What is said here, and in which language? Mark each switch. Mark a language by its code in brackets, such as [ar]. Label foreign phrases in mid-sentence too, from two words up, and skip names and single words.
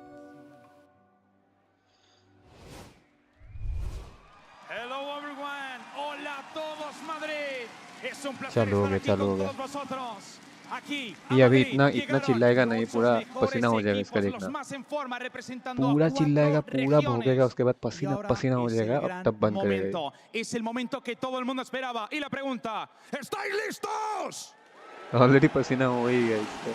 [en] Hello everyone. [es] Hola a todos Madrid. Es un placer [hi] चालू हो [es] estar [hi] गया, [es] aquí [hi] चालू [es] con [hi] हो गया. [es] todos vosotros. Aquí [hi] ये अभी इतना चिल्लाएगा नहीं, पूरा पसीना हो जाएगा इसका देखना. पूरा चिल्लाएगा, पूरा भोगेगा, उसके बाद पसीना पसीना हो जाएगा, अब तब बंद करेगा. [es] Es el momento que todo el mundo esperaba y la pregunta, ¿estáis listos? [hi] ऑलरेडी पसीना हो ही गया इसका.